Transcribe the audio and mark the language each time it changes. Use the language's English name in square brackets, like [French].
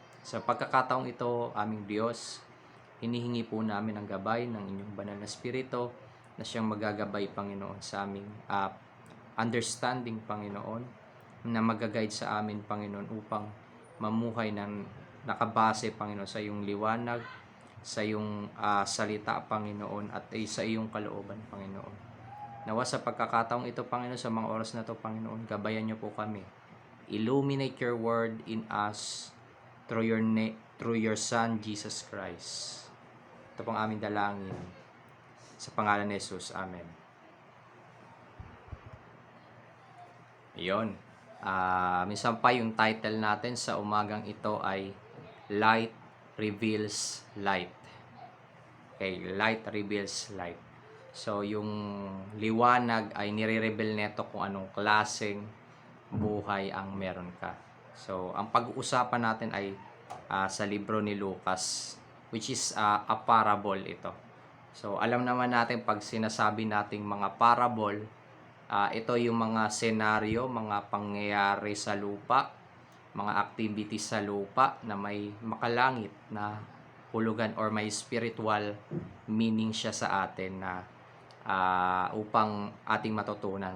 [Filipino] Sa pagkakataong ito, aming Diyos, hinihingi po namin ang gabay ng inyong banal na Espiritu na siyang magagabay, Panginoon, sa aming understanding, Panginoon, na magaguide sa amin, Panginoon, upang mamuhay ng nakabase, Panginoon, sa iyong liwanag, sa iyong salita, Panginoon, at sa iyong kalooban, Panginoon. Nawa sa pagkakataong ito, Panginoon, sa mga oras na ito, Panginoon, gabayan niyo po kami. [English] Illuminate your word in us through your Son, Jesus Christ. [Filipino] Ito pong aming dalangin. Sa pangalan ni Jesus. Amen. Iyon. Minsan pa yung title natin sa umagang ito ay Light Reveals Light. [English] Okay, Light Reveals Light. [Filipino] So, yung liwanag ay nire-reveal neto kung anong klaseng buhay ang meron ka. So, ang pag-uusapan natin ay sa libro ni Lucas, [English] which is a parable [Filipino] ito. So, alam naman natin pag sinasabi nating mga parable, ito yung mga senaryo, mga pangyayari sa lupa, mga activities sa lupa na may makalangit na hulugan or may spiritual meaning siya sa atin na upang ating matutunan.